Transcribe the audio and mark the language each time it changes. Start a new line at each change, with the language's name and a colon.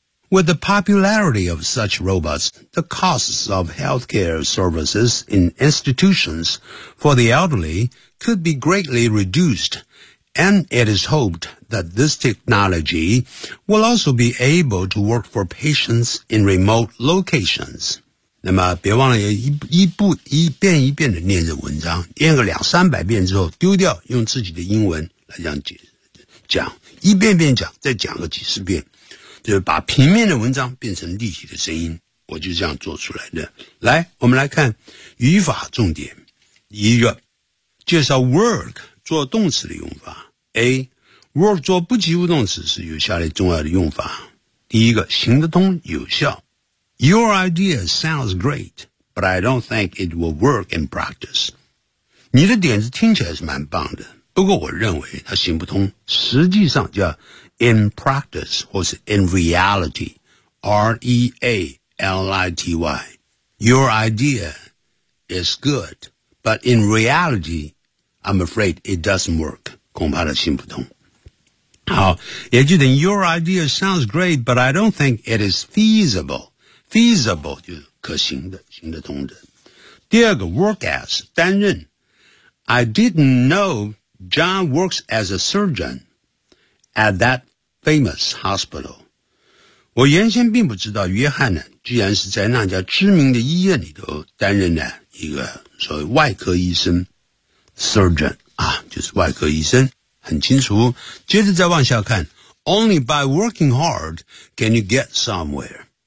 English: With the popularity of such robots, the costs of healthcare services in institutions for the elderly could be greatly reduced. And it is hoped that this technology will also be able to work for patients in remote locations.
Chinese: 那么别忘了 一遍一遍的念这文章，念个两三百遍之后丢掉，用自己的英文来讲，一遍遍讲，再讲个几十遍，就是把平面的文章变成立体的声音，我就这样做出来的。来，我们来看语法重点。一个，介绍 work做动词的用法。 A work 做不及物动词是有下列重要的用法。第一个，行得通，有效。
English: Your idea sounds great, but I don't think it will work in practice.
Chinese: 你的点子听起来是蛮棒的，不过我认为它行不通。实际上叫
English: in practice
Chinese: 或是
English: in reality,
Chinese: R-E-A-L-I-T-Y.
English: Your idea is good, but in realityI'm afraid it doesn't work.
Chinese: 恐怕它行不通。好，也就等于
English: your idea sounds great, but I don't think it is feasible.
Chinese: Feasible 就是可行的，行得通的。第二个 work as, 担任。
English: I didn't know John works as a surgeon at that famous hospital.
Chinese: 我原先并不知道约翰呢，居然是在那家知名的医院里头担任的一个所谓外科医生。 Surgeon 啊，就是外科医生，很清楚。接着再往下看
English: ，Only by working hard can you get somewhere.